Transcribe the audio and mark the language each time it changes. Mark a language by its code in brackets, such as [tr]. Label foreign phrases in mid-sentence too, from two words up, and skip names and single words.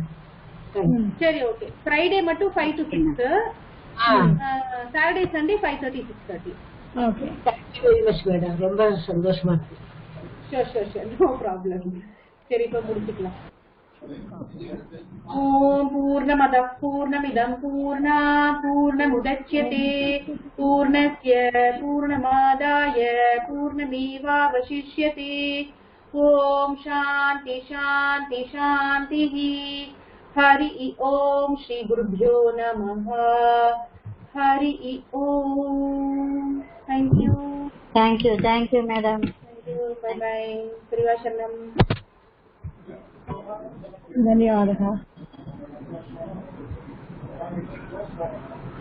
[en] சரி Okay. Friday மட்டும் 5 to 6, Saturday Sunday 5:30 6:30. ஓகே, Thank you very much madam. [ta] ரொம்ப சந்தோஷமா இருக்கு. [en] Sure no problem. [ta] சரி இப்போ முடிச்சுக்கலாம். [sa] ॐ पूर्णमदः पूर्णमिदं पूर्णात् पूर्णमुदच्यते पूर्णस्य पूर्णमादाय पूर्णमेवावशिष्यते. ॐ शान्तिः शान्तिः शान्तिः. हरिः ॐ श्री गुरुभ्यो नमः. हरि ॐ. தேங்க்யூ [en] மேடம். Bye bye. Privashanam. [sa] धन्यवादः.